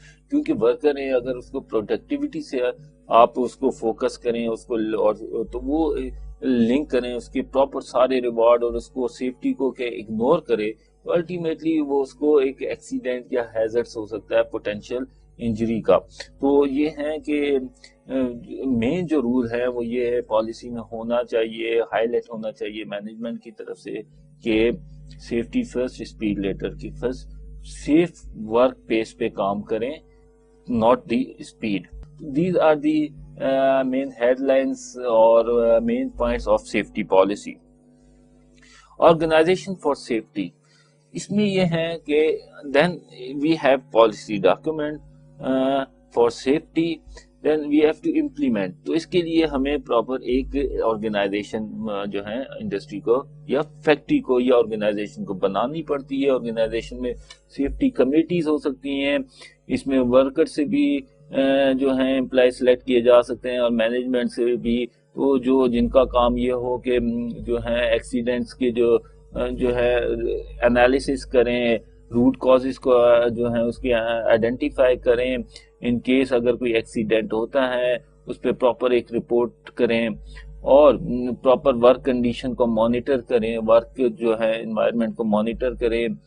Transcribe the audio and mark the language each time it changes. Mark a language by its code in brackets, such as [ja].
[ur] کیونکہ ورکر ہے اگر اس کو پروڈکٹیوٹی سے آپ اس کو فوکس کریں اس کو تو وہ لنک کریں اس کے پراپر سارے ریوارڈ اور اس کو سیفٹی کو کہ اگنور کرے، تو الٹیمیٹلی وہ اس کو ایک ایکسیڈنٹ یا ہیزرڈس ہو سکتا ہے پوٹینشیل انجری کا۔ تو یہ ہے کہ مین جو رول ہے وہ یہ ہے پالیسی میں ہونا چاہیے، ہائی لائٹ ہونا چاہیے مینجمنٹ کی طرف سے کہ سیفٹی فرسٹ، اسپیڈ لیٹر کی فرسٹ، سیف ورک پیس پہ کام کریں، [en] not the speed. These are the main headlines or main points of safety policy. Organization for safety. [ur] اس میں یہ ہے کہ [en] then we have policy document for safety, then we have to implement. [ur] تو اس کے لیے ہمیں پراپر ایک آرگنائزیشن جو ہے انڈسٹری کو یا فیکٹری کو یا آرگنائزیشن کو بنانی پڑتی ہے۔ آرگنائزیشن میں سیفٹی کمیٹیز ہو سکتی ہیں، اس میں ورکر سے بھی جو ہیں امپلائی سلیکٹ کیے جا سکتے ہیں اور مینجمنٹ سے بھی، تو جن کا کام یہ ہو کہ جو ہے ایکسیڈنٹس کے جو ہے انالیسس کریں، روٹ کازز کو جو ہے اس کی آئیڈینٹیفائی کریں، ان کیس اگر کوئی ایکسیڈنٹ ہوتا ہے اس پہ پراپر ایک رپورٹ کریں اور پراپر ورک کنڈیشن کو مانیٹر کریں، ورک جو ہے انوائرمنٹ کو مانیٹر کریں